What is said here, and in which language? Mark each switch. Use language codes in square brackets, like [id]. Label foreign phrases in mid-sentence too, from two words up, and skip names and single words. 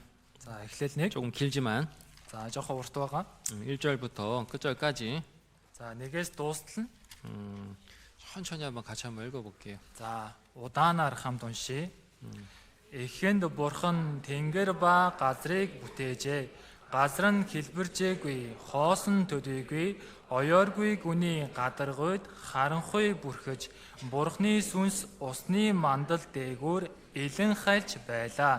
[mn] За Эхлэл 1. [ko] 조금 길지만 [mn] За жоохон урт байгаа. [ko] 1절부터 끝절까지 [mn] За 1-ээс дуустал нь. [ko] 천천히 한번 같이 한번 읽어볼게요. [mn] За удаанаар хамт уншия. Эхэнд бурхан тэнгэр ба газрыг бүтээжээ. Газар нь хэлбэржээгүй, хоосон төдийгүй, оёоргүй гүний гадаргуйд харанхуй бүрхэж, бурхны сүнс усны мандал дээгүүр илэн хайлж байлаа.